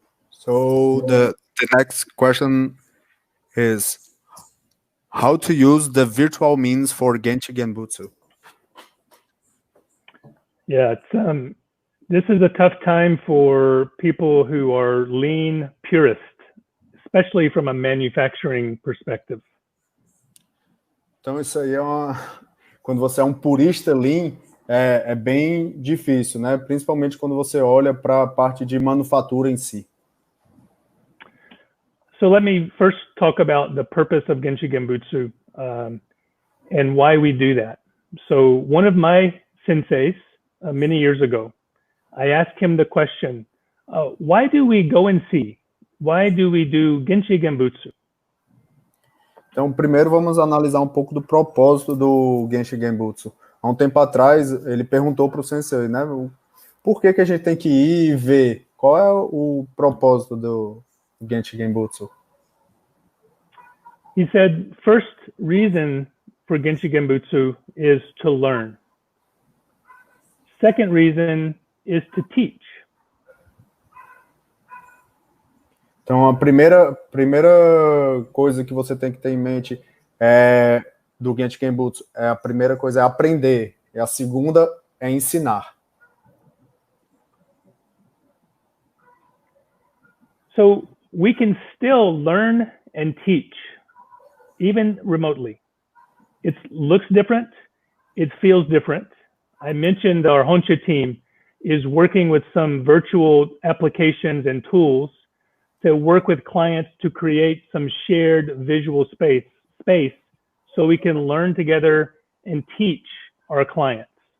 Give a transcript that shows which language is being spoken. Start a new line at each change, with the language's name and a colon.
English: So the next question is how to use the virtual means for Genki Genbutsu. Yeah, this is a tough time for people who are lean purists, especially from a manufacturing perspective.
Portuguese: Então isso aí quando você é um purista lean, é bem difícil, né? Principalmente quando você olha para a parte de manufatura em si.
English: So let me first talk about the purpose of Genki Genbutsu and why we do that. So one of my senseis many years ago, I asked him the question, why do we go and see? Why do we do Genki Genbutsu?
Portuguese: Então, primeiro vamos analisar um pouco do propósito do Genki Genbutsu. Há um tempo atrás, ele perguntou para o sensei, né? Por que a gente tem que ir e ver? Qual é o propósito do Genki Genbutsu?
English: He said, first reason for Genki Genbutsu is to learn. Second reason is to teach.
Portuguese: Então, a primeira coisa que você tem que ter em mente do Genki Genbutsu, a primeira coisa é aprender, e a segunda é ensinar.
English: So we can still learn and teach, even remotely. It looks different, it feels different. I mentioned our Honsha team is working with some virtual applications and tools to work with clients to create some shared visual space so we can learn together and teach our clients.